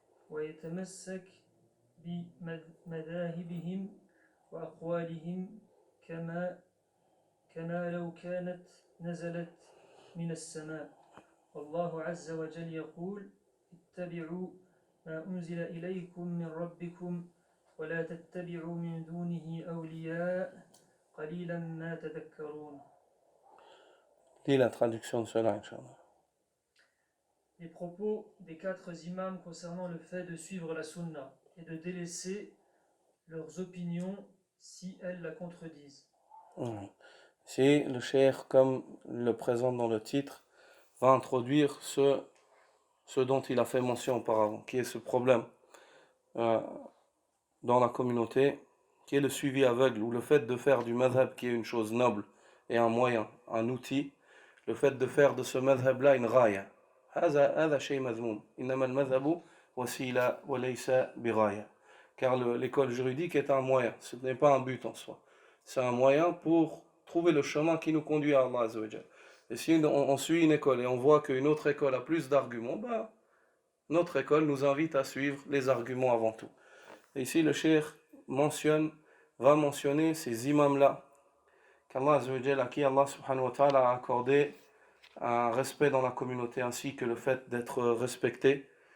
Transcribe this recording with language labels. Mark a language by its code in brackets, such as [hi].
[ar] ويتمسك بمذاهبهم وأقوالهم كما لو كانت نزلت من السماء. والله عز وجل يقول: اتبعوا ما أنزل إليكم من ربكم ولا تتبعوا من دونه أولياء قليلا ما تذكرون. [fr] Lis la traduction de cela, Inch'Allah. Les propos des 4 imams concernant le fait de suivre la sunna et de délaisser leurs opinions si elles la contredisent. Ici, le cheikh, comme le présente dans le titre, va introduire ce dont il a fait mention auparavant, qui est ce problème dans la communauté, qui est le suivi aveugle, ou le fait de faire du madhab, qui est une chose noble et un moyen, un outil, le fait de faire de ce madhab-là une raya. [ar] هذا شيء مذموم. إنما المذهب وسيلة وليس براية. [fr] Car l'école juridique est un moyen, ce n'est pas un but en soi. C'est un moyen pour trouver le chemin qui nous conduit à Allah Azza wa Jal. Et si on suit une école et on voit qu'une autre école a plus d'arguments, notre école nous invite à suivre les arguments avant tout. Et ici, le cheikh va mentionner ces imams-là, qu'Allah Azza wa Jal, à qui Allah subhanahu wa ta'ala a accordé un respect dans la communauté, ainsi que le fait d'être respecté.